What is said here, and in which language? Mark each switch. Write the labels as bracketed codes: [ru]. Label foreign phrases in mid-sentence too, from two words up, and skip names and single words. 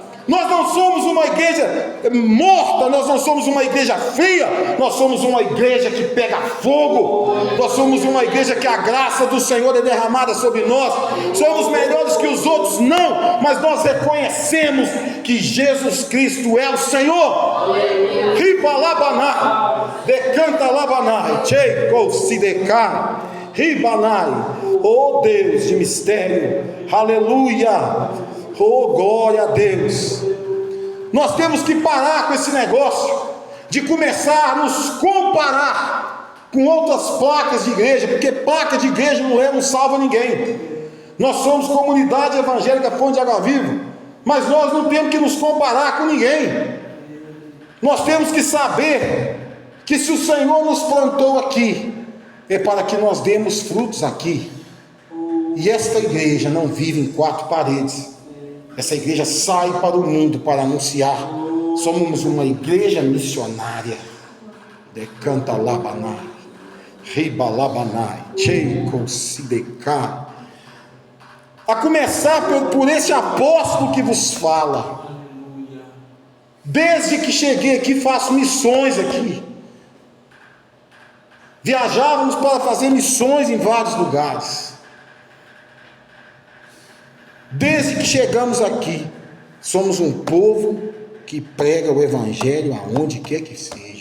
[pt] Nós não somos uma igreja morta, nós não somos uma igreja fria, nós somos uma igreja que pega fogo, nós somos uma igreja que a graça do Senhor é derramada sobre nós. Somos melhores que os outros? Não, mas nós reconhecemos que Jesus Cristo é o Senhor. Riba labanai, decanta labanai, cheiko sidecai, ribanai, oh Deus de mistério, aleluia. Oh, glória a Deus. Nós temos que parar com esse negócio de começar a nos comparar com outras placas de igreja, porque placa de igreja não salva ninguém. Nós somos comunidade evangélica Fonte de Água Viva, mas nós não temos que nos comparar com ninguém. Nós temos que saber que se o Senhor nos plantou aqui, é para que nós demos frutos aqui. E esta igreja não vive em quatro paredes. Essa igreja sai para o mundo para anunciar. Somos uma igreja missionária. Decanta labanai, ribalabanai, cheiko sideká. A começar por esse apóstolo que vos fala. Desde que cheguei aqui, faço missões aqui. Viajávamos para fazer missões em vários lugares. Desde que chegamos aqui, somos um povo que prega o evangelho aonde quer que seja.